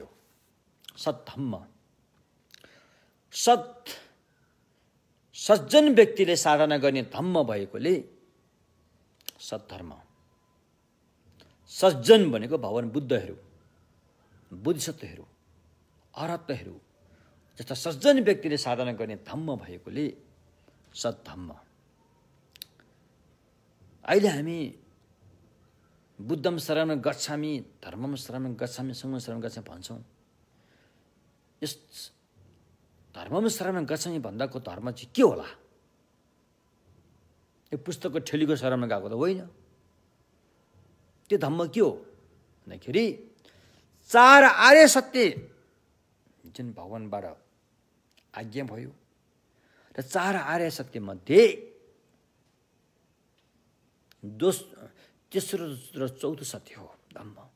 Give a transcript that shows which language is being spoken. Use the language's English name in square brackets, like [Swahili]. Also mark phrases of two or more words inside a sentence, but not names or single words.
[Nepali] सद्धर्म, सज्जन व्यक्तिले साधना गर्ने धम्म भएकोले सद्धर्म। सज्जन भनेको भगवान बुद्धहरू, बोधिसत्वहरू, अरहतहरू, जस्ता सज्जन व्यक्तिले साधना गर्ने धम्म भएकोले सद्धम्म। अहिले हामी [Pali] बुद्धम शरणं गच्छामि, धर्मम शरणं गच्छामि, [Nepali] सङ्घं शरणं गच्छामि भन्छौँ। यस [Pali] धर्मम शरणं गच्छामि [Nepali] भन्दाको धर्म चाहिँ के होला? यो पुस्तकको ठेलीको शरणमा गएको त होइन। त्यो धम्म के हो भन्दाखेरि चार आर्य सत्य जुन भगवानबाट आज्ञा भयो र चार आर्य सत्य मध्ये तेस्रो र चौथो सत्य हो धम्म।